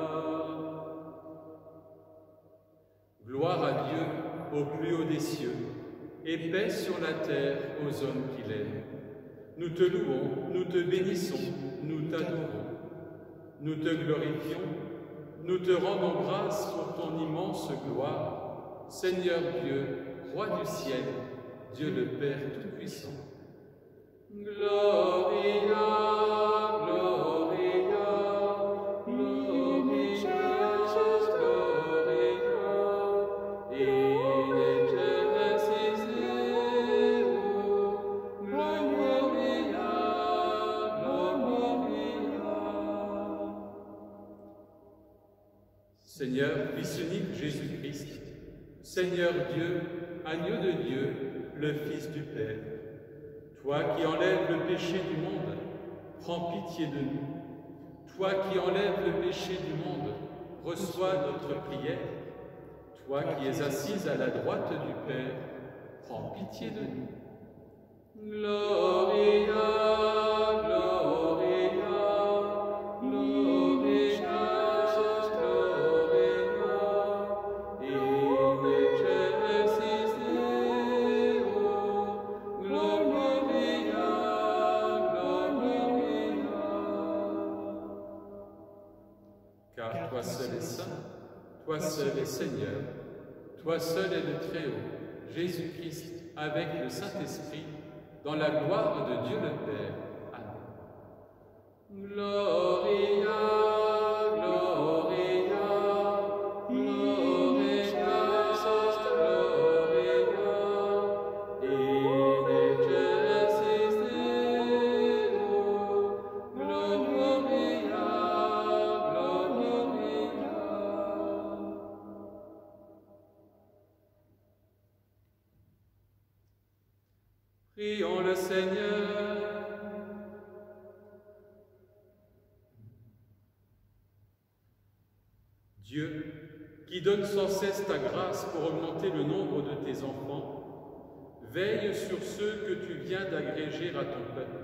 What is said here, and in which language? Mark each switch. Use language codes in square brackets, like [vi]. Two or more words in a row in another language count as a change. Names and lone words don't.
[fr] Gloire à Dieu au plus haut des cieux, et paix sur la terre aux hommes qu'il aime. Nous te louons, nous te bénissons, nous t'adorons. Nous te glorifions, nous te rendons grâce pour ton immense gloire, Seigneur Dieu, Roi du ciel, Dieu le Père Tout-Puissant. [la] Gloria, Gloria, Gloria, Gloria, in excelsis Deo, Gloria, Gloria. [fr] Seigneur, Fils unique Jésus-Christ, Seigneur Dieu, agneau de Dieu, le Fils du Père. Toi qui enlèves le péché du monde, prends pitié de nous. Toi qui enlèves le péché du monde, reçois notre prière. Toi qui es assise à la droite du Père, prends pitié de nous. [la] Gloria, Gloria, Gloria, Gloria, in excelsis Deo, Gloria, Gloria. [fr] Car toi seul es saint, toi seul es Seigneur, toi seul es le Très-Haut, Jésus-Christ, avec le Saint-Esprit, dans la gloire de Dieu le Père. Amen. [la] Gloria, Gloria, Gloria, Gloria, in excelsis Deo, Gloria, Gloria. [fr] Prions le Seigneur. Dieu, qui donne sans cesse ta grâce pour augmenter le nombre de tes enfants, veille sur ceux que tu viens d'agréger à ton peuple.